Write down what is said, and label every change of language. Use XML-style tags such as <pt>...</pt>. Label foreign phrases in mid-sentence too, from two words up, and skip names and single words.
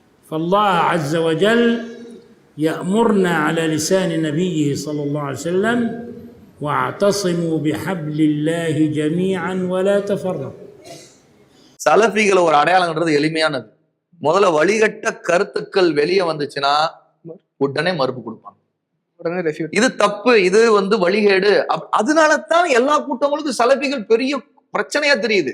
<ar>فالله عز وجل يأمرنا على لسان نبيه صلى الله عليه وسلم واعتصموا بحبل الله جميعا ولا تفرقوا.</ar> <ta>சலஃபிகள் ஒரு அடையாளம்ன்றது எளிமையானது. முதல்ல வழிகட்ட கருத்துக்கள் வெளியே வந்துச்சுன்னா உடனே மறுப்பு கொடுப்பாங்க. இது தப்பு, இது வழிகேடு. அதனாலதான் எல்லா கூட்டங்களுக்கும் சலஃபிகள் பெரிய பிரச்சனையா தெரியுது.</ta>